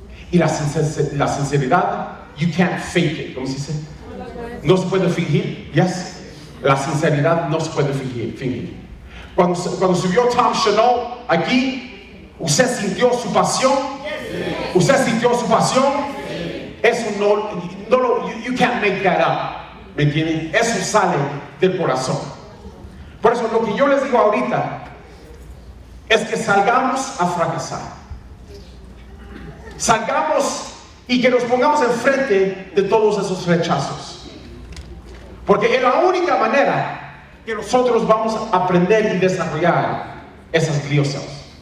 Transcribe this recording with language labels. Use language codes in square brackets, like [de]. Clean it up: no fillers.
[es] Y la sinceridad, [en] you can't fake it. [es] ¿Cómo se dice? No se puede fingir. [en] Yes. [es] La sinceridad no se puede fingir. Cuando subió Tom Chanel aquí, ¿usted sintió su pasión? ¿Usted sintió su pasión? Eso [en] you can't make that up. [es] ¿Me entienden? Eso sale del corazón. Por eso lo que yo les digo ahorita es que salgamos a fracasar. Salgamos y que nos pongamos enfrente de todos esos rechazos. Porque es la única manera que nosotros vamos a aprender y desarrollar esas gliocelos.